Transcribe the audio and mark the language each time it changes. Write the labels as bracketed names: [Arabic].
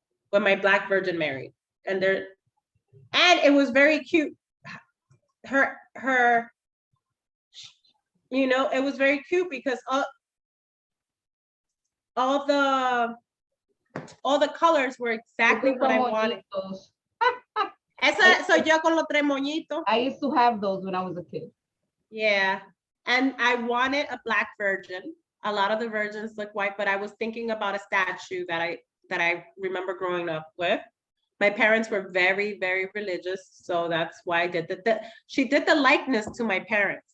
[English] when my Black Virgin married. And it was very cute. Her, you know, it was very cute because all the colors were exactly what I wanted. [Spanish] Esa soy yo con los tres moñitos. [English] I used to have those when I was a kid. Yeah, and I wanted a Black Virgin. A lot of the virgins look white, but I was thinking about a statue that I remember growing up with. My parents were very, very religious, so that's why I did she did the likeness to my parents.